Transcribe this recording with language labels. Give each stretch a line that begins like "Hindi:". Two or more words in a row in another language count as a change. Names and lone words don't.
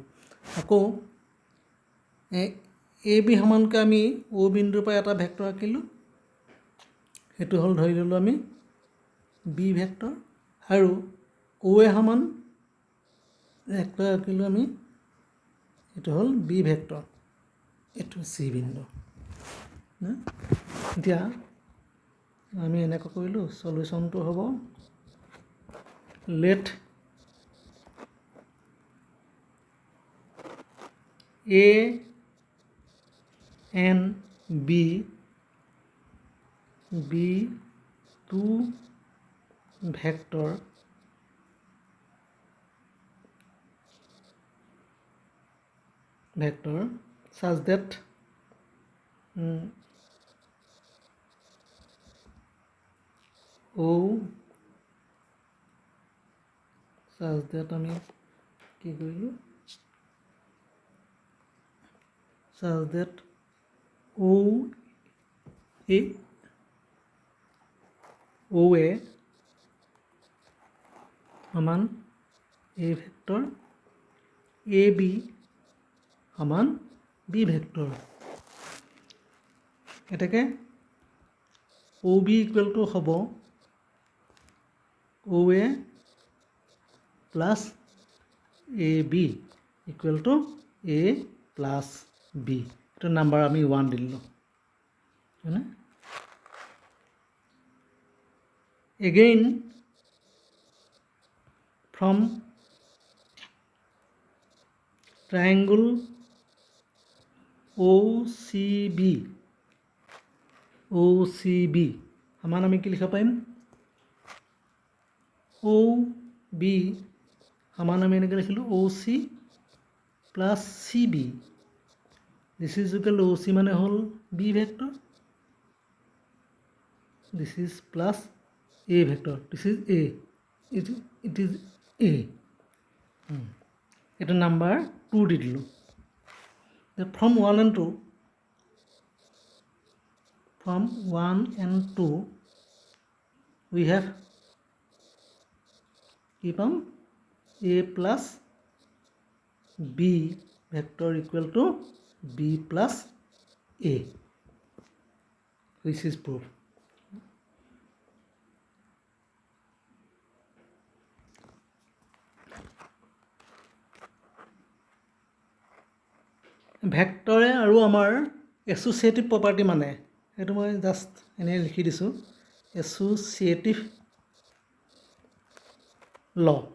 Assamese: আকৌ AB সমানকৈ আমি O বিন্দুৰ পৰা এটা ভেক্টৰ আঁকিলোঁ, সেইটো হ'ল ধৰি ল'লোঁ আমি B ভেক্টৰ, আৰু OA সমান ভেক্টৰ আঁকিলোঁ আমি, এইটো হ'ল B ভেক্টৰ, এইটো C বিন্দু। এতিয়া আমি এনেকৈ কৰিলোঁ, সলিউশ্যনটো হ'ব
English: let A and B be two vector such that
Assamese: আমি কি কৰিলোঁ,
English: such that
Assamese: OA সমান A ভেক্টৰ, AB সমান B ভেক্টৰ। এতেকে OB
English: equal to
Assamese: হ'ব OA প্লাছ AB
English: equal to
Assamese: A প্লাছ B। এইটো নাম্বাৰ আমি 1 দিলোঁ, হয়নে?
English: Again from triangle OCB
Assamese: সমান আমি কি লিখিব পাৰিম, OB সমান আমি এনেকৈ লিখিলোঁ OC প্লাছ CB।
English: this is equal to OC মানে হ'ল B vector, this is plus A vector, this is A, it is A.
Assamese: এইটো নাম্বাৰ 2 দি দিলোঁ।
English: from 1 and 2 we have
Assamese: কি পাম,
English: A plus B vector equal to B plus A, which is proof.
Assamese: ভেক্টৰে আৰু আমাৰ
English: associative property
Assamese: মানে, সেইটো মই জাষ্ট এনেই লিখি দিছোঁ,
English: associative law.